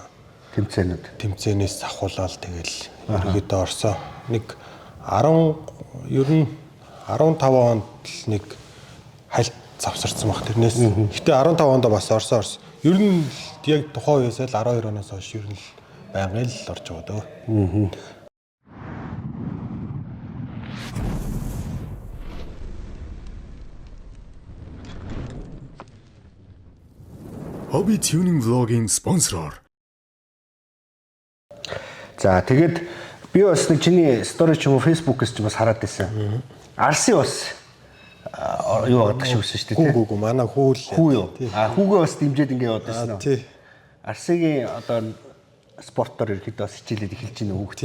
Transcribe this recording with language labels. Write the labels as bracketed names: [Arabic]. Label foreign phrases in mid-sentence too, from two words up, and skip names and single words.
[Mongolian] Тэмцээнээс авахуулаад тэгэл ерөөдөө орсон. Нэг 10 ер нь 15 онд л нэг хальт завсарсан баг. Тэрнээс гэтээ 15 онд бас орсон. Ер нь яг тухайн үеэс л 12 оноос хойш ер нь л байнгын л орж байгаа дөө. [English] Hobby tuning vlog- [Mongolian] ийн спонсороор. За тэгээд би бас нэг чиний стори ч юм уу фэйсбүүкээс ч бас хараад байсан. Арси бас юу гадаг шиг өссөн шүү дээ. Хүү манай хүү юу? Хүүгээ бас дэмжиж ингэ яваад байсан уу? Тий. Арсигийн одоо спортоор ирэхэд бас хичээлээд эхэлж байна хүүхд.